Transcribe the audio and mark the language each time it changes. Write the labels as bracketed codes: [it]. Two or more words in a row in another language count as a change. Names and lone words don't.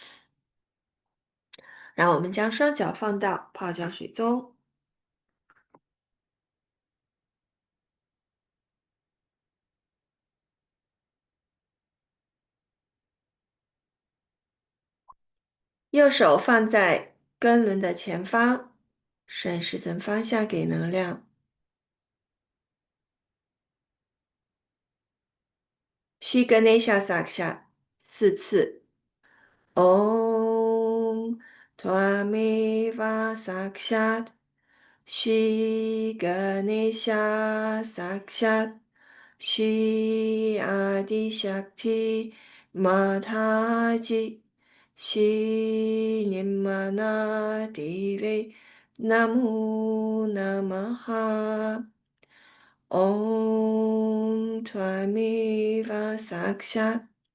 [zh] 让我们将双脚放到泡脚水中，右手放在根轮的前方，顺时针方向给能量。 [sa] श्री गणेश साक्षात् 4次。 ॐ त्वमेव साक्षात् श्री गणेश साक्षात् श्री आदि शक्ति माताजी श्री निर्मन देवे नमो नमः ॐ त्वमेव साक्षात्